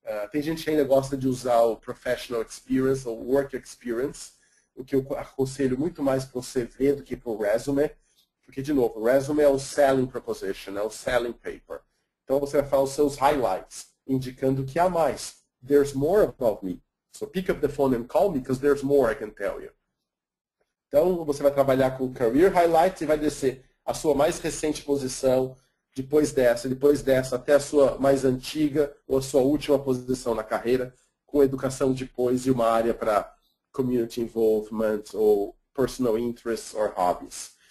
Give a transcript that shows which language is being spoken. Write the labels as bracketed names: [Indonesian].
[Portuguese] Tem gente que ainda gosta de usar o professional experience ou work experience, o que eu aconselho muito mais para o CV do que para o resume, porque, de novo, o resume é o selling proposition, é o selling paper. Então, você vai falar os seus highlights, indicando que há mais. [English] There's more about me. So pick up the phone and call me, because there's more I can tell you. [Portuguese] Então, você vai trabalhar com career highlights e vai descer a sua mais recente posição, depois dessa, até a sua mais antiga ou a sua última posição na carreira, com educação depois e uma área para community involvement ou [English] personal interests or hobbies.